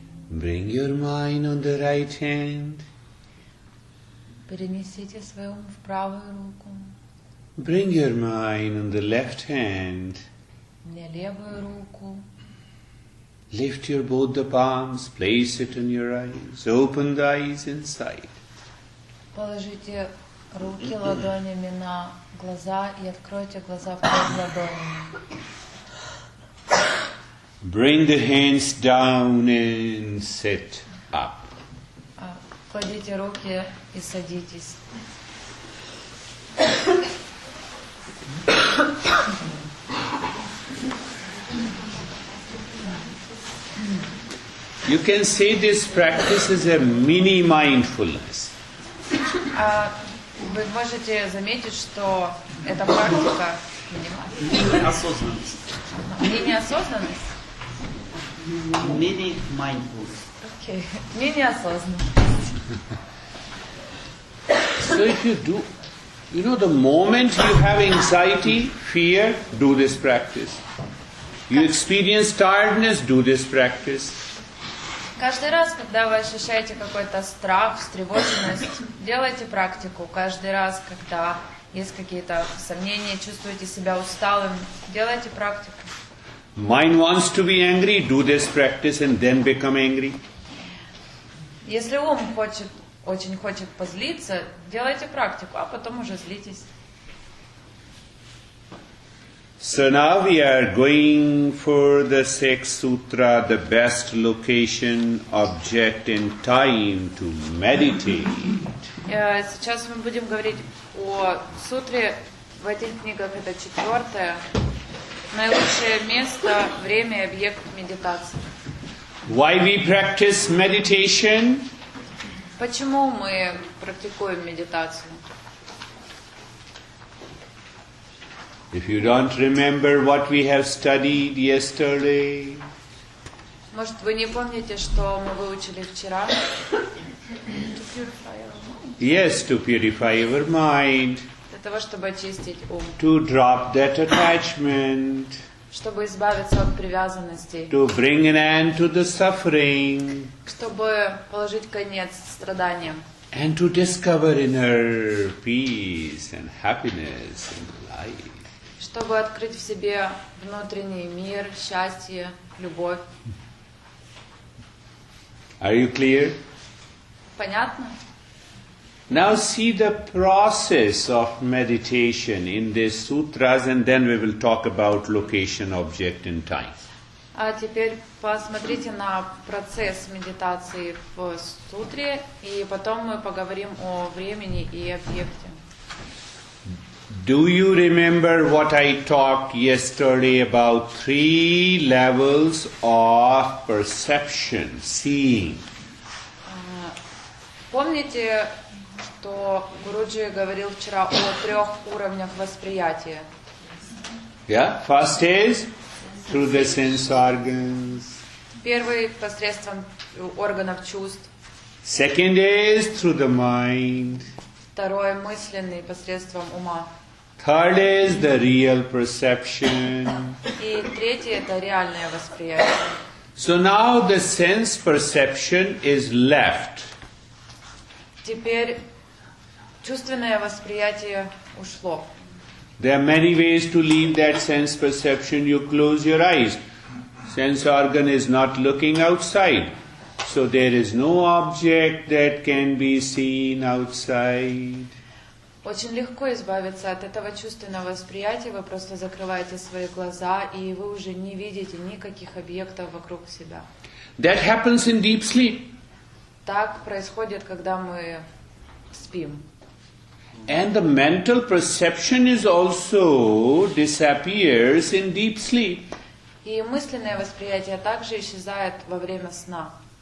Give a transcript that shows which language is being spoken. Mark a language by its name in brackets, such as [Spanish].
[English] Bring your mind on the right hand. [Russian] Перенесите свой ум в правую руку. [English] Bring your mind on the left hand. [Russian] Мне левую руку. [English] Lift your both the palms, place it on your eyes. Open the eyes inside. [Russian] Положите руки ладонями на глаза и откройте глаза вперед ладонями. [English] Bring the hands down and sit up. [Russian] Кладите руки и садитесь. [English] You can say this practice is a mini mindfulness. [Russian] Вы можете заметить, что эта практика Осознанность. мини-осознанность. [English] Mini-mindfulness. [Russian] Окей. Мини-осознанность. [English] So if you do, the moment you have anxiety, fear, do this practice. You experience tiredness, do this practice. [Russian] Каждый раз, когда вы ощущаете какой-то страх, встревоженность, делайте практику. Каждый раз, когда есть какие-то сомнения, чувствуете себя усталым, делайте практику. [English] Mind wants to be angry, do this practice and then become angry. [Russian] Если ум очень хочет позлиться, делайте практику, а потом уже злитесь. [English] So now we are going for the Sixth Sutra, the best location, object and time to meditate. [Russian] Сейчас мы будем говорить о сутре. В этих книгах это 4-е. Наилучшее место, время и объект медитации. [English] Why we practice meditation? [Russian] Почему мы практикуем медитацию? [English] If you don't remember what we have studied yesterday, [Russian] Может, вы не помните, что мы выучили вчера? [English] yes, to purify our mind, [Russian] Для того, чтобы очистить ум, [English] to drop that attachment, [Russian] чтобы избавиться от привязанностей, [English] to bring an end to the suffering, [Russian] чтобы положить конец страданиям, [English] and to discover inner peace and happiness in life. [Russian] чтобы открыть в себе внутренний мир, счастье, любовь. [English] Are you clear? [Russian] Понятно? [English] Now see the process of meditation in these sutras and then we will talk about location, object and time. [Russian] А теперь посмотрите на процесс медитации в сутре, и потом мы поговорим о времени и объекте. [English] Do you remember what I talked yesterday about 3 levels of perception, seeing? [Russian] Помните, что Гуруджи говорил вчера о 3 уровнях восприятия? [English] Yeah, first is through the sense organs. [Russian] Первый посредством органов чувств. [English] Second is through the mind. [Russian] Второй мысленный посредством ума. [English] Third is the real perception. [Russian] И третий это реальное восприятие. [English] So now the sense perception is left. [Russian] Теперь чувственное восприятие ушло. [English] There are many ways to leave that sense perception. You close your eyes. Sense organ is not looking outside. So there is no object that can be seen outside. [Russian] Очень легко избавиться от этого чувственного восприятия. Вы просто закрываете свои глаза, и вы уже не видите никаких объектов вокруг себя. [English] That happens in deep sleep. [Russian] Так происходит, когда мы спим. [English] And the mental perception is also disappears in deep sleep. [Russian] И мысленное восприятие также исчезает во время сна.